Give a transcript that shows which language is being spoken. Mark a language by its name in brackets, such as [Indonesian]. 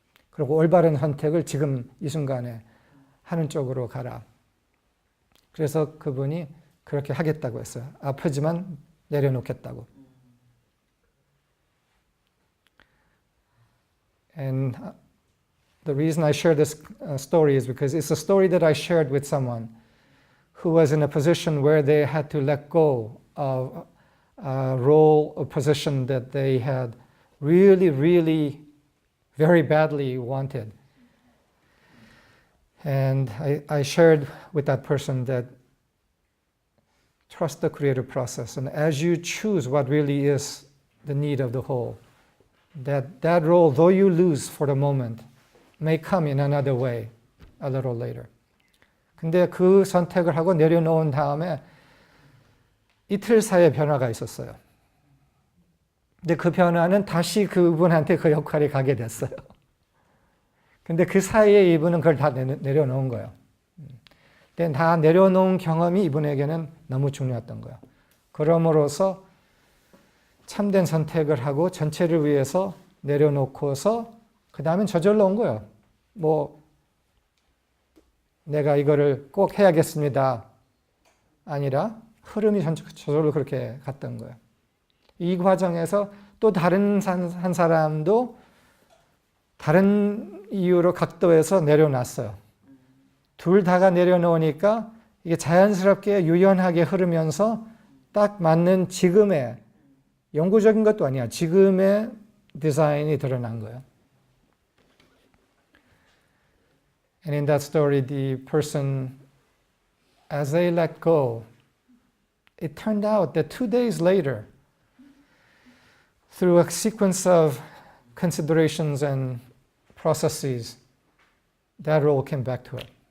[Korean] 그리고 올바른 선택을 지금 이 순간에 하는 쪽으로 가라. 그래서 그분이 그렇게 하겠다고 했어요. 아프지만 내려놓겠다고. [English] And the reason I share this story is because it's a story that I shared with someone who was in a position where they had to let go of a role or position that they had really, really very badly wanted. And I shared with that person that trust the creative process. And as you choose what really is the need of the whole, that role, though you lose for the moment, may come in another way a little later. [Korean] 근데 그 선택을 하고 내려놓은 다음에 이틀 사이에 변화가 있었어요. 근데 그 변화는 다시 그분한테 그 역할이 가게 됐어요. 근데 그 사이에 이분은 그걸 다 내려놓은 거예요. 근데 다 내려놓은 경험이 이분에게는 너무 중요했던 거예요. 그럼으로써 참된 선택을 하고 전체를 위해서 내려놓고서 그 다음엔 저절로 온 거예요. 내가 이거를 꼭 해야겠습니다. 아니라 흐름이 저절로 그렇게 갔던 거예요. 이 과정에서 또 다른 한 사람도 다른 이유로 각도에서 내려놨어요. 둘 다가 내려놓으니까 이게 자연스럽게 유연하게 흐르면서 딱 맞는 지금의 영구적인 것도 아니야. 지금의 디자인이 드러난 거예요. [English] And in that story, the person, as they let go, it turned out that 2 days later, through a sequence of considerations and processes, that role came back to her.